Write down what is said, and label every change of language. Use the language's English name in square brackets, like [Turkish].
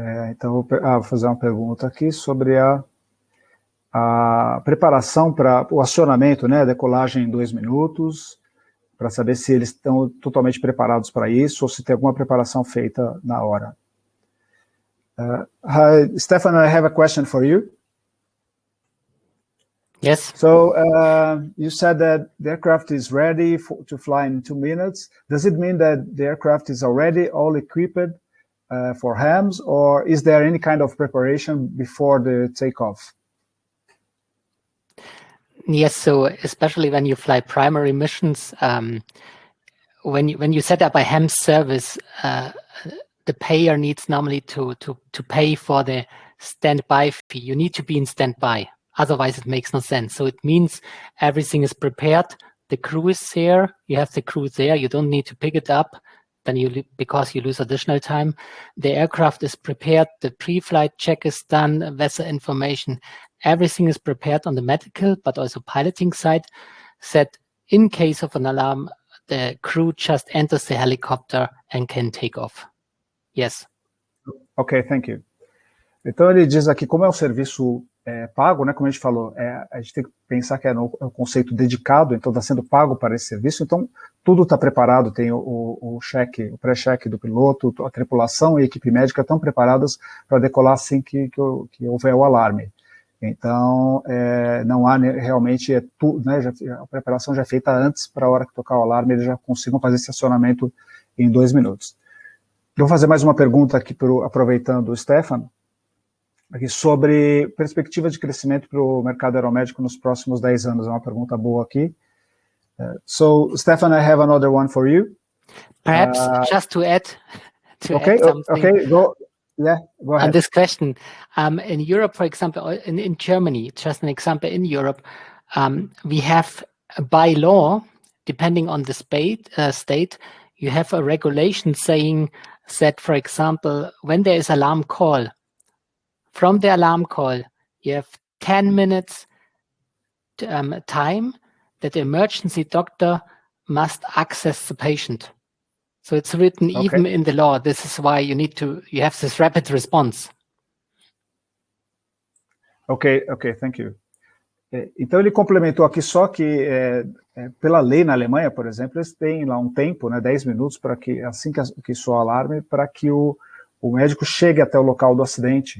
[Portuguese] Então, vou fazer uma pergunta aqui sobre a preparação para o acionamento, né, decolagem em 2 minutos, para saber se eles estão totalmente preparados para isso ou se tem alguma preparação feita na hora. [English] Hi, Stefan, I have a question for you. Yes. So you said that the aircraft is ready to fly in 2 minutes. Does it mean that the aircraft is already all equipped for hams, or is there any kind of preparation before the takeoff? Yes, so especially when you fly primary missions, when you set up a ham service, the payer needs normally to pay for the standby fee. You need to be in standby, otherwise it makes no sense. So it means everything is prepared. The crew is there. You have the crew there. You don't need to pick it up. Then because you lose additional time. The aircraft is prepared. The pre-flight check is done. Vessel information. Everything is prepared on the medical, but also piloting side. That in case of an alarm, the crew just enters the helicopter and can take off. Yes. Ok, thank you. [Portuguese] Então ele diz aqui, como é um serviço pago, né, como a gente falou, a gente tem que pensar que é um conceito dedicado, então está sendo pago para esse serviço, então tudo está preparado, tem o cheque, o pré-cheque do piloto, a tripulação e a equipe médica estão preparadas para decolar assim que houver o alarme. Então, não há realmente, né, a preparação já é feita antes, para a hora que tocar o alarme, eles já consigam fazer esse acionamento em 2 minutos. Eu vou fazer mais uma pergunta aqui, aproveitando o Stefan, aqui sobre perspectiva de crescimento para o mercado aeromédico nos próximos 10 anos. É uma pergunta boa aqui. [English] So, Stefan, I have another one for you. Perhaps just to add okay, something. Okay, go ahead. On this question, in Europe, for example, in Germany, just an example, in Europe, we have by law, depending on the state, you have a regulation saying that, for example, when there is alarm call, from the alarm call, you have 10 minutes time that the emergency doctor must access the patient. So it's written even in the law. This is why you have this rapid response. Ok, thank you. [Portuguese] Então ele complementou aqui só que pela lei na Alemanha, por exemplo, eles têm lá um tempo, né, 10 minutos, para que assim que soar o alarme, para que o médico chegue até o local do acidente.